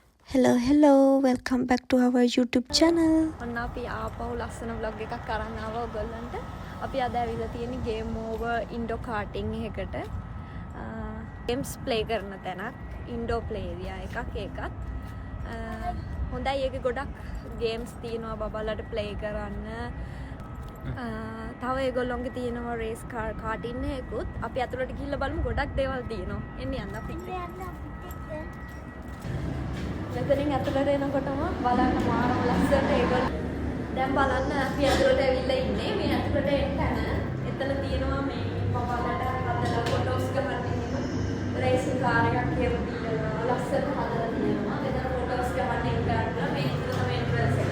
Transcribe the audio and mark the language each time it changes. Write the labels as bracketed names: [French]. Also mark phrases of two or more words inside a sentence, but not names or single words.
[English] Hello, welcome back to our YouTube channel. [Sinhala] ඔන්න අපි ආපහු ලස්සන vlog එකක් අරන් ආවා ඔයගොල්ලන්ට. අපි අද ඇවිල්ලා තියෙන්නේ [English] game over indoor karting [Sinhala] එකකට. [English] games play [Sinhala] කරන තැනක්. [English] indoor play area [Sinhala] එකක් ඒකත්. හොඳයි ඒකේ ගොඩක් games තියෙනවා බබාලට play කරන්න. තව ඒගොල්ලොන්ගේ තියෙනවා [English] race car karting [Sinhala] එකකුත්. අපි අතුලට ගිහිල්ලා බලමු ගොඩක් දේවල් තියෙනවා. එන්න යන්න අපිට. මෙතනින් ඇතුළට එනකොටම බලන්න මාරම ලස්සනට ඒගොල්ලෝ දැන් බලන්න අපි ඇතුළට ඇවිල්ලා ඉන්නේ මේ ඇතුළට එන්න තැන එතන තියෙනවා මේ පපාලට හදලා ෆොටෝස් ගන්න තියෙනවා [English] racing car [Sinhala] එකක් එහෙම තියෙනවා ලස්සනට හදලා තියෙනවා මෙතන ෆොටෝස් ගන්න එක ගන්න මේ ඉතල තමයි එන්ට්‍රන්ස් එක.